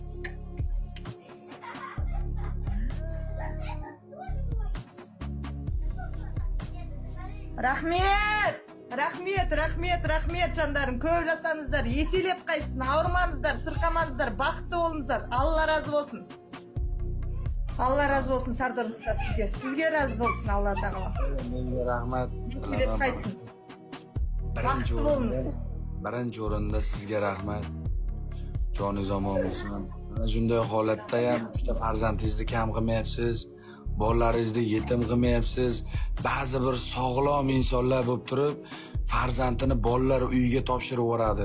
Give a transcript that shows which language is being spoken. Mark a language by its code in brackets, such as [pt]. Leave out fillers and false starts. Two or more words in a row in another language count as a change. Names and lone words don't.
[kk] Рахмет жандарым. Көп жасаңыздар, еселеп қайтсын, ауырмаңыздар, сырқамаңыздар, бақытты болыңыздар. Алла разы болсын. Алла разы болсын, Сардор мырза сізге. Сізге разы болсын, Алла тағала. [uz] Menga rahmat. [kk] Еселеп қайтсын. Бақытты болыңыз. [uz] Birinchi o'rinda sizga rahmat. Joningiz omon bo'lsin. Mana shunday holatda ham 3 ta farzandingizni kam qilmayapsiz. Bolalaringizni yetim qilmayapsiz. Ba'zi bir sog'lom insonlar bo'lib turib, farzandini bolalar uyiga topshirib yuboradi.